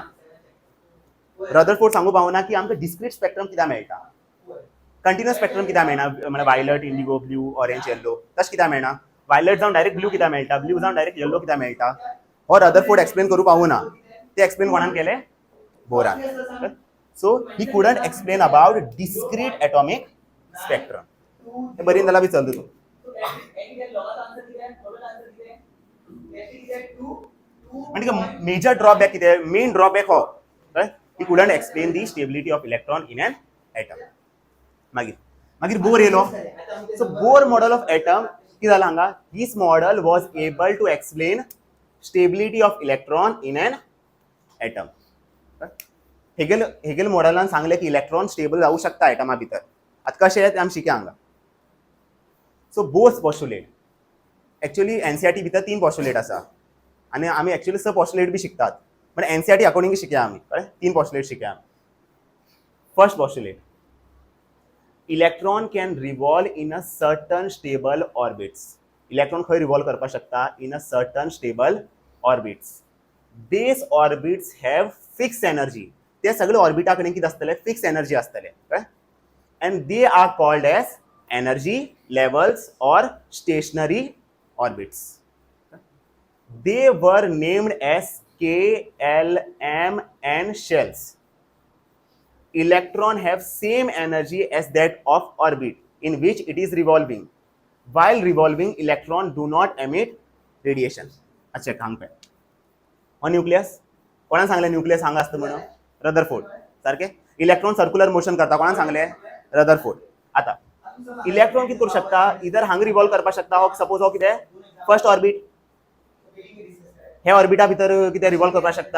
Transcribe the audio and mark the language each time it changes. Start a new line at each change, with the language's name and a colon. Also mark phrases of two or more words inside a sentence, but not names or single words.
Konkani: रदरफोर्ड सांगू पावना की आमकां
English: discrete spectrum
Konkani: कित्याक मेळटा,
English: continuous spectrum
Konkani: कित्याक मेळना, म्हळ्यार
English: violet, indigo, blue, orange, yellow
Konkani: तशें कित्याक मेळना. वायलट जावन
English: direct blue
Konkani: कित्याक मेळटा, ब्ल्यू जावन
English: direct yellow
Konkani: कित्याक मेळटा, हो रदरफोर्ड एक्सप्लेन करूं पावना. ते एक्सप्लेन कोणान केलें? बोरान.
English: so he couldn't explain about discrete atomic spectrum.
Konkani: हे बरें जाल्यार बी चल तूं.
English: म्हणजे major drawback कितें, main drawback हो he couldn't explain the stability of electron in an atom.
Konkani: मागीर बोर येयलो.
English: so Bohr model of atom
Konkani: कितें जालां हांगा,
English: this model was able to explain stability of electron in an atom.
Konkani: हेगेल मॉडेलान सांगले की इलेक्ट्रॉन स्टेबल जाऊ शकता एटमा भितर. आतां कशें तें आमी शिकया हांगा.
English: so Bohr's postulate actually
Konkani: एनसीईआरटी भितर 3 पॉस्टुलेट आसा आनी आमी एक्चुअली 6 पॉस्टुलेट बी शिकतात, पण एनसीईआरटी अकॉर्डिंग शिकया आमी. कळ्ळें? 3 पॉस्टुलेट शिकया.
English: first postulate, electron can revolve in a certain stable orbits. इलेक्ट्रॉन खंय रिवॉल्व
Konkani: करपाक शकता?
English: in a certain stable orbits. these orbits have fix energy.
Konkani: ते सगळे ऑर्बिटा कडेन कितें आसतले?
English: fix energy आसतले. and they are called as energy levels or stationary orbits. They were named as K, L, M, N shells. Electron have same energy as that of orbit in which it is revolving. While revolving, electron do not emit radiation.
Konkani: अच्छा हांग पे हो न्यूक्लियस. कोणान सांगले न्यूक्लियस हांगा असतं म्हणून? रदरफोर्ड. सारखे. इलेक्ट्रॉन
English: circular motion
Konkani: करता, कोणान सांगले? रदरफोर्ड. आता इलेक्ट्रॉन कितें करू शकता? इधर हांग रिवॉल्व करपाक शकता. हो सपोज हो कितें
English: first orbit,
Konkani: हे ऑर्बिटा भितर कितें रिवॉल्व करपाक शकता.